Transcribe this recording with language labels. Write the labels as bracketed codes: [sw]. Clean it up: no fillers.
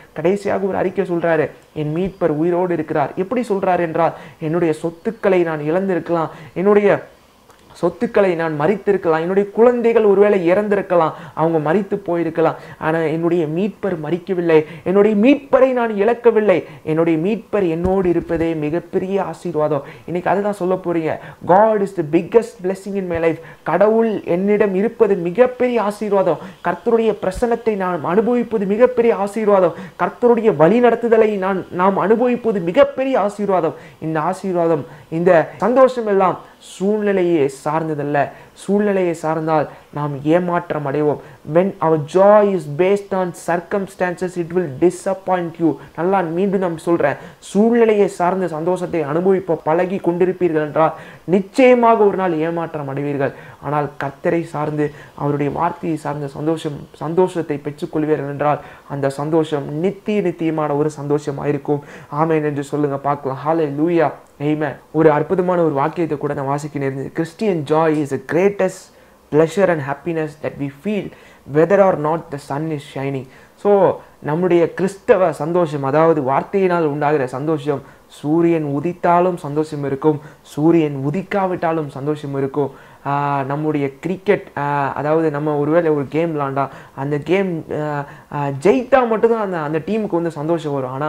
[ta] கடைசியாக ஒரு அறிக்கை சொல்றாரு, என் மீட்பர் உயிரோடு இருக்கிறார். எப்படி சொல்றாரு என்றால், என்னுடைய சொத்துக்களை நான் இழந்திருக்கலாம், என்னுடைய சொத்துக்களை நான் மரித்திருக்கலாம், என்னுடைய குழந்தைகள் ஒருவேளை இறந்திருக்கலாம், அவங்க மரித்து போயிருக்கலாம். ஆனால் என்னுடைய மீட்பர் மரிக்கவில்லை. என்னுடைய மீட்பரை நான் இழக்கவில்லை. என்னுடைய மீட்பர் என்னோடு இருப்பதே மிகப்பெரிய ஆசீர்வாதம். இன்னைக்கு அதுதான் சொல்ல போறீங்க. [en] God is the biggest blessing in my life. [ta] கடவுள் என்னிடம் இருப்பது மிகப்பெரிய ஆசீர்வாதம். கர்த்தருடைய பிரசன்னத்தை நாம் அனுபவிப்பது மிகப்பெரிய ஆசீர்வாதம். கர்த்தருடைய வழி நடத்துதலை நாம் அனுபவிப்பது மிகப்பெரிய ஆசீர்வாதம். இந்த ஆசீர்வாதம், இந்த சந்தோஷம் எல்லாம் சூழ்நிலையை சார்ந்ததல்ல. சூழ்நிலையை சார்ந்தால் நாம் ஏமாற்றம் அடைவோம். [en] when our joy is based on circumstances, it will disappoint you. [ta] நல்லா மீண்டும் நான் சொல்றேன், சூழ்நிலையை சார்ந்த சந்தோஷத்தை அனுபவிப்ப பழகி கொண்டிருப்பீர்கள் என்றால் நிச்சயமாக ஒரு நாள் ஏமாற்றம் அடைவீர்கள். ஆனால் கர்த்தரை சார்ந்து அவருடைய வார்த்தையை சார்ந்த சந்தோஷத்தை பெற்றுக்கொள்வீர்கள் என்றால் அந்த சந்தோஷம் நித்தியமான ஒரு சந்தோஷமாக இருக்கும். ஆமென் என்று சொல்லுங்க பார்க்கலாம். ஹல்லேலூயா, ஆமென். ஒரு அற்புதமான ஒரு வாக்கியத்தை கூட நான் வாசிக்க நேர்ந்தது. [en] Christian joy is the greatest pleasure and happiness that we feel whether or not the sun is shining. [ta] So நம்முடைய கிறிஸ்தவ சந்தோஷம், அதாவது வார்த்தையினால் உண்டாகிற சந்தோஷம், சூரியன் உதித்தாலும் சந்தோஷம் இருக்கும், சூரியன் உதிக்காவிட்டாலும் சந்தோஷம் இருக்கும். நம்முடைய கிரிக்கெட், அதாவது நம்ம ஒருவேளை ஒரு கேம் விளாண்டா அந்த கேம் ஜெயித்தா மட்டும்தான் அந்த டீமுக்கு சந்தோஷம் வரும்.